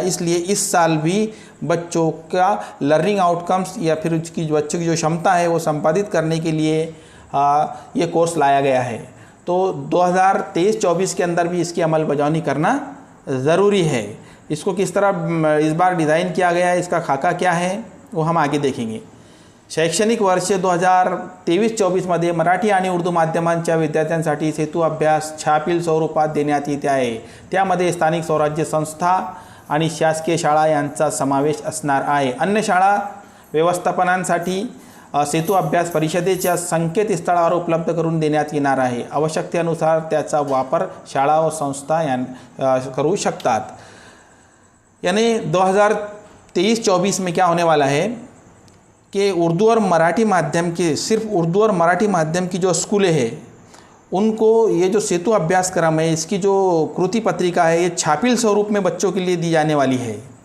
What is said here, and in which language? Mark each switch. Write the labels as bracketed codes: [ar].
[hi] इसलिए इस साल भी बच्चों का लर्निंग आउटकम्स या फिर उसकी बच्चों की जो क्षमता है वो संपादित करने के लिए ये कोर्स लाया गया है। तो 2023-24 के अंदर भी इसकी अमलबजावनी करना ज़रूरी है। इसको किस तरह इस बार डिज़ाइन किया गया है, इसका खाका क्या है, वो हम आगे देखेंगे। [mr] शैक्षणिक वर्ष 2023-24 मध्ये मराठी आणि उर्दू माध्यमांच्या विद्यार्थ्यांसाठी सेतु अभ्यास छापील स्वरूपात देण्यात येत आहे। त्यामध्ये स्थानिक स्वराज्य संस्था आणि शासकीय शाळा यांचा समावेश असणार आहे। अन्य शाळा व्यवस्थापनांसाठी सेतु अभ्यास परिषदेच्या संकेतस्थळावर उपलब्ध करून देण्यात येणार आहे। आवश्यकतेनुसार त्याचा वापर शाळा व संस्था करू शकतात। [hi] यानी 2023-24 में क्या होने वाला है कि उर्दू और मराठी माध्यम के, सिर्फ उर्दू और मराठी माध्यम की जो स्कूलें हैं उनको ये जो सेतु अभ्यासक्रम है, इसकी जो कृति पत्रिका है, ये छापील स्वरूप में बच्चों के लिए दी जाने वाली है।